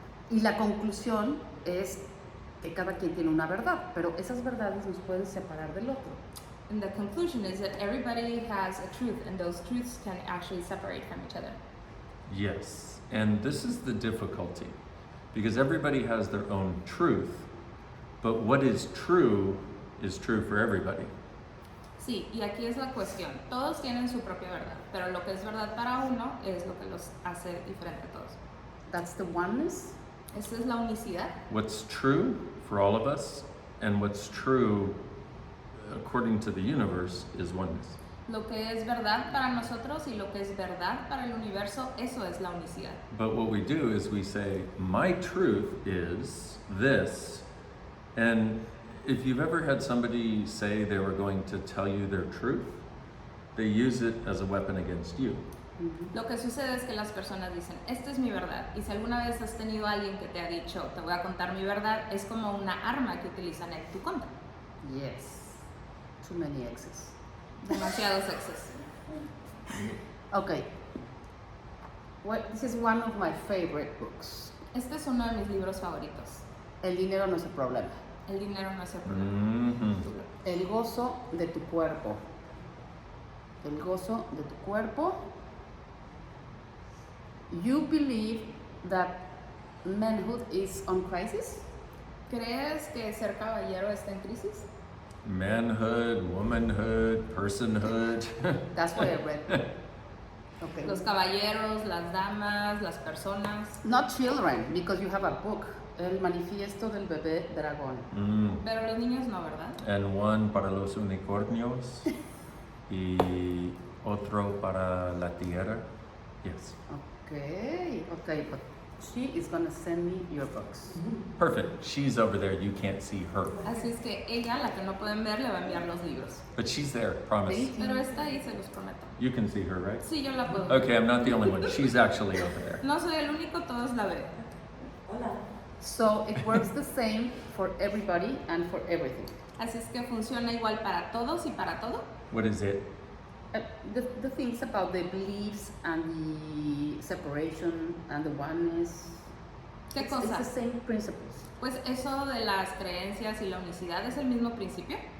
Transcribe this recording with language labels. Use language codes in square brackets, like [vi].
[es] Y la conclusión es que cada quien tiene una verdad, pero esas verdades nos pueden separar del otro. [en] And the conclusion is that everybody has a truth, and those truths can actually separate from each other. Yes. And this is the difficulty, because everybody has their own truth, but what is true for everybody. [es] Sí, y aquí es la cuestión. Todos tienen su propia verdad, pero lo que es verdad para uno es lo que los hace diferente a todos. [en] That's the oneness. [es] Esta es la unicidad. [en] What's true for all of us and what's true according to the universe is oneness. [es] Lo que es verdad para nosotros y lo que es verdad para el universo, eso es la unicidad. [en] But what we do is we say, my truth is this. And if you've ever had somebody say they were going to tell you their truth, they use it as a weapon against you. Mm-hmm. [es] Lo que sucede es que las personas dicen, esta es mi verdad. Y si alguna vez has tenido a alguien que te ha dicho, te voy a contar mi verdad, es como una arma que utilizan en tu contra. [en] Yes. Too many exes. [es] Demasiados exes. [en] Okay. Well, this is one of my favorite books. [es] Este es uno de mis libros favoritos. El dinero no es el problema. El dinero no es el problema. Mm-hmm. El gozo de tu cuerpo. El gozo de tu cuerpo. [en] You believe that manhood is on crisis? [es] ¿Crees que ser caballero está en crisis? [en] Manhood, womanhood, personhood. That's what I read. Okay. [es] Los caballeros, las damas, las personas. [en] Not children, because you have a book. [es] El manifiesto del bebé dragón. Pero los niños no, ¿verdad? [en] And one [es] para los unicornios y otro para la tierra. [en] Yes. Okay, but she is gonna send me your books. Perfect. She's over there. You can't see her. Así es que ella, la que no pueden ver, le va a enviar los libros. But she's there, promise. Thank you. [es] Pero está ahí, se los prometo. [en] You can see her, right? [es] Sí, yo la puedo ver. [en] Okay, I'm not the only one. She's actually over there. [es] No soy el único, todos la ven. [en] So it works the same for everybody and for everything. [es] Así es que funciona igual para todos y para todo. [en] What is it? The things about the beliefs and the separation and the oneness. [es] ¿Qué [en] It's [es] cosa? [en] the same principles. [es] Pues eso de las creencias y la unicidad es el mismo principio.